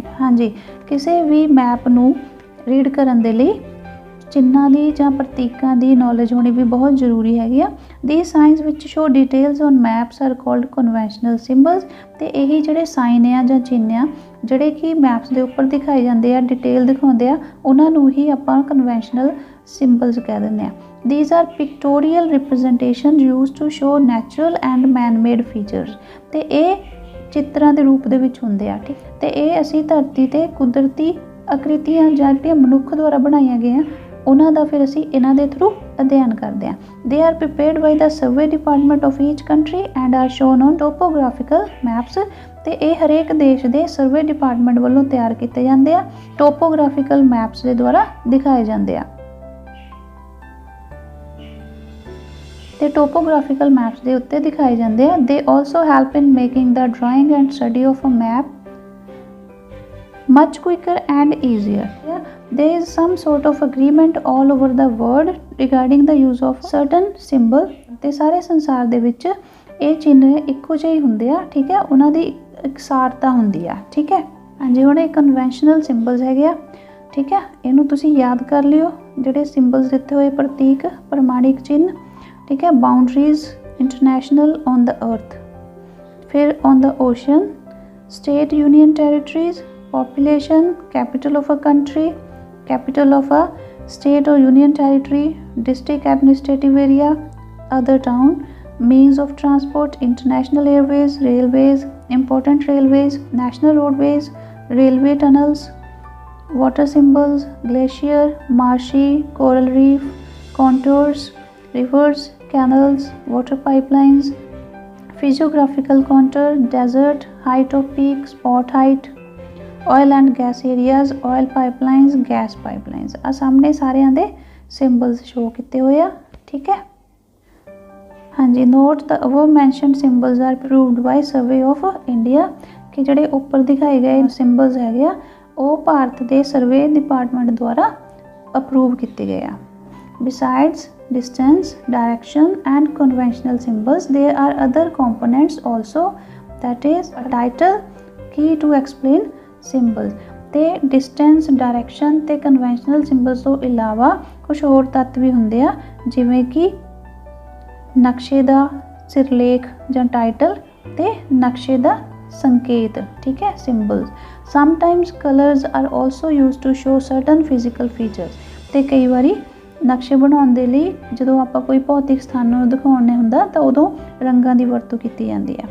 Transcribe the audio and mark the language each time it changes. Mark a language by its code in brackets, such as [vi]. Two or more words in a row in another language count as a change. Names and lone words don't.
[pa] ਹਾਂਜੀ, ਕਿਸੇ ਵੀ ਮੈਪ ਨੂੰ ਰੀਡ ਕਰਨ ਦੇ ਲਈ ਚਿੰਨ੍ਹਾਂ ਦੀ ਜਾਂ ਪ੍ਰਤੀਕਾਂ ਦੀ ਨੌਲੇਜ ਹੋਣੀ ਵੀ ਬਹੁਤ ਜ਼ਰੂਰੀ ਹੈਗੀ ਆ। [en] The signs which show details on maps are called conventional symbols. [pa] ਤੇ ਇਹੀ ਜਿਹੜੇ ਸਾਈਨ ਆ ਜਾਂ ਚਿੰਨ੍ਹ ਆ ਜਿਹੜੇ ਕਿ ਮੈਪਸ ਦੇ ਉੱਪਰ ਦਿਖਾਏ ਜਾਂਦੇ ਆ, ਡਿਟੇਲ ਦਿਖਾਉਂਦੇ ਆ, ਉਹਨਾਂ ਨੂੰ ਹੀ ਆਪਾਂ [en] conventional symbols [pa] ਕਹਿ ਦਿੰਦੇ ਆ। [en] These are pictorial representations used to show natural and man-made features। [pa] ਤੇ ਇਹ ਚਿੱਤਰਾਂ ਦੇ ਰੂਪ ਦੇ ਵਿੱਚ ਹੁੰਦੇ ਆ, ਠੀਕ। ਤੇ ਇਹ ਅਸੀਂ ਧਰਤੀ ਤੇ ਕੁਦਰਤੀ ਆਕ੍ਰਿਤੀਆਂ ਜਾਂ ਜਿਹੜੀਆਂ ਮਨੁੱਖ ਦੁਆਰਾ ਬਣਾਈਆਂ ਗਈਆਂ ਉਹਨਾਂ ਦਾ ਫਿਰ ਅਸੀਂ ਇਹਨਾਂ ਦੇ ਥਰੂ ਅਧਿਐਨ ਕਰਦੇ ਹਾਂ। [en] They are prepared by the survey department of each country and are shown on topographical maps। [pa] ਤੇ ਇਹ ਹਰੇਕ ਦੇਸ਼ ਦੇ [en] survey department [pa] ਵੱਲੋਂ ਤਿਆਰ ਕੀਤੇ ਜਾਂਦੇ ਆ, [en] topographical maps [pa] ਦੇ ਦੁਆਰਾ ਦਿਖਾਏ ਜਾਂਦੇ ਆ। ਤੇ [en] topographical maps [pa] ਦੇ ਉੱਤੇ ਦਿਖਾਏ ਜਾਂਦੇ ਆ। [en] They also help in making the drawing and study of a map much quicker and easier. There is some sort of agreement all over the world regarding the use of certain symbol [pa] ਤੇ ਸਾਰੇ ਸੰਸਾਰ ਦੇ ਵਿੱਚ ਇਹ ਚਿੰਨ੍ਹ ਇੱਕੋ ਜਿਹੇ ਹੀ ਹੁੰਦੇ ਆ, ਠੀਕ ਹੈ, ਉਹਨਾਂ ਦੀ ਇਕਸਾਰਤਾ ਹੁੰਦੀ ਆ, ਠੀਕ ਹੈ। ਹਾਂਜੀ, ਹੁਣ ਇਹ [en] conventional symbols [pa] ਹੈਗੇ ਆ, ਠੀਕ ਹੈ, ਇਹਨੂੰ ਤੁਸੀਂ ਯਾਦ ਕਰ ਲਿਓ। ਜਿਹੜੇ ਸਿੰਬਲਸ ਦਿੱਤੇ ਹੋਏ ਪ੍ਰਤੀਕ, ਪ੍ਰਮਾਣਿਕ ਚਿੰਨ੍ਹ, ਠੀਕ ਹੈ। [en] boundaries international on the earth, ਫਿਰ on the ocean, state union territories, population, capital of a country, capital of a state or union territory, district administrative area, other town, means of transport, international airways, railways, important railways, national roadways, railway tunnels, water symbols, glacier, marshy, coral reef, contours, rivers, canals, water pipelines, physiographical contour, desert, height of peak, spot height, oil and gas areas, oil pipelines, gas pipelines। [pa] ਆ ਸਾਹਮਣੇ ਸਾਰਿਆਂ ਦੇ ਸਿੰਬਲਸ ਸ਼ੋ ਕੀਤੇ ਹੋਏ ਆ, ਠੀਕ ਹੈ। ਹਾਂਜੀ, [en] note the above mentioned symbols are approved by Survey of India, [pa] ਕਿ ਜਿਹੜੇ ਉੱਪਰ ਦਿਖਾਏ ਗਏ ਸਿੰਬਲਸ ਹੈਗੇ ਆ ਉਹ ਭਾਰਤ ਦੇ [en] survey department [pa] ਦੁਆਰਾ ਅਪਰੂਵ ਕੀਤੇ ਗਏ ਆ। [en] Besides distance, direction and conventional symbols, there are other components also, that is a title, key to explain symbols। [pa] ਤੇ [en] distance, direction [pa] ਤੇ [en] conventional symbols [pa] ਤੋਂ ਇਲਾਵਾ ਕੁਝ ਹੋਰ ਤੱਤ ਵੀ ਹੁੰਦੇ ਆ, ਜਿਵੇਂ ਕਿ ਨਕਸ਼ੇ ਦਾ ਸਿਰਲੇਖ ਜਾਂ ਟਾਈਟਲ ਤੇ ਨਕਸ਼ੇ ਦਾ ਸੰਕੇਤ, ਠੀਕ ਹੈ, ਸਿੰਬਲਸ। [en] Sometimes colours are also used to show certain physical features. [pa] ਤੇ ਕਈ ਵਾਰੀ ਨਕਸ਼ੇ ਬਣਾਉਣ ਦੇ ਲਈ ਜਦੋਂ ਆਪਾਂ ਕੋਈ ਭੌਤਿਕ ਸਥਾਨ ਨੂੰ ਦਿਖਾਉਣੇ ਹੁੰਦਾ ਤਾਂ ਉਦੋਂ ਰੰਗਾਂ ਦੀ ਵਰਤੋਂ ਕੀਤੀ ਜਾਂਦੀ ਹੈ।